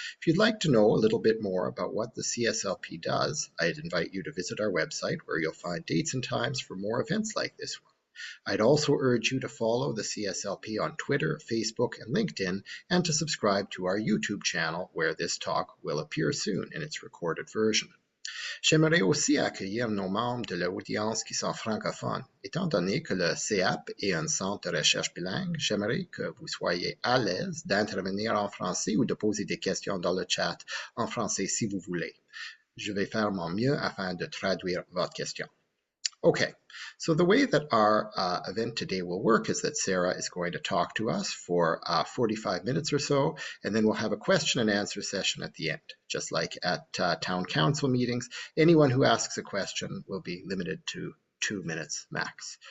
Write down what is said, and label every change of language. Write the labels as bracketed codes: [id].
[en] If you'd like to know a little bit more about what the CSLP does, I'd invite you to visit our website where you'll find dates and times for more events like this one. I'd also urge you to follow the CSLP on Twitter, Facebook, and LinkedIn, and to subscribe to our YouTube channel where this talk will appear soon in its recorded version. [fr] J'aimerais aussi accueillir nos membres de l'audience qui sont francophones. Étant donné que le CAP est un centre de recherche bilingue, j'aimerais que vous soyez à l'aise d'intervenir en français ou de poser des questions dans le chat en français si vous voulez. Je vais faire mon mieux afin de traduire votre question. [en] Okay, so the way that our event today will work is that Sarah is going to talk to us for 45 minutes or so, and then we'll have a question and answer session at the end. Just like at town council meetings, anyone who asks a question will be limited to 2 minutes max.